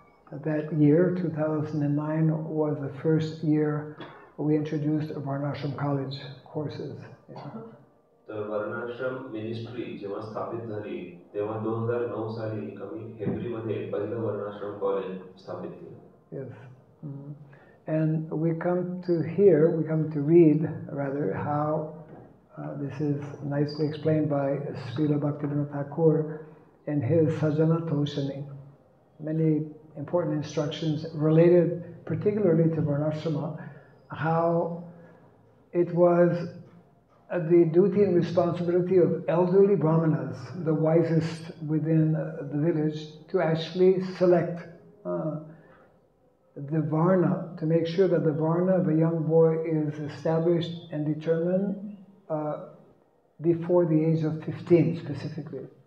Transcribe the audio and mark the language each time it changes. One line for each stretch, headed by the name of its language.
English: That year, 2009, was the first year we introduced Varnashram College courses.
Marathi: तर वर्णाश्रम ministry जेव्हा स्थापित झाली तेव्हा 2009 साली आम्ही हेब्रीमध्ये पहिलं वर्णाश्रम कॉलेज स्थापित केलं.
English: Yes. And we come to read rather how this is nicely explained by Srila Bhaktivinoda Thakur in his Sajjana Toshani. Many important instructions related particularly to Varnashrama, how it was the duty and responsibility of elderly brahmanas, the wisest within the village, to actually select the varna, to make sure that the varna of a young boy is established and determined before the age of 15 specifically.